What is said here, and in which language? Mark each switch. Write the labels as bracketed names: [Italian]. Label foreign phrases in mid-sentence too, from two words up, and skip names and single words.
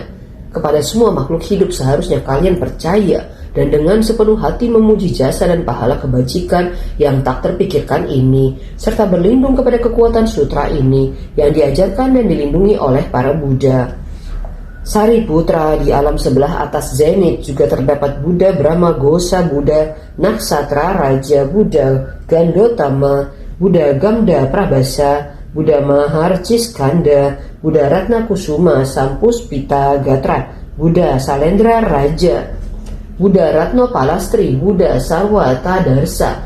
[Indonesian] Kepada semua makhluk hidup seharusnya kalian percaya dan dengan sepenuh hati memuji jasa dan pahala kebajikan yang tak terpikirkan ini, serta berlindung kepada kekuatan sutra ini yang diajarkan dan dilindungi oleh para Buddha. Sariputra, di alam sebelah atas zenit juga terdapat Buddha Brahma Gosa, Buddha Naksatra Raja, Buddha Gandotama, Buddha Gamda Prabhasa, Buddha Maharciskanda, Buddha Ratna Kusuma Sampuspita Gatra, Buddha Salendra Raja, Buddha Ratno Palastri, Buddha Sarwa Tadarsa,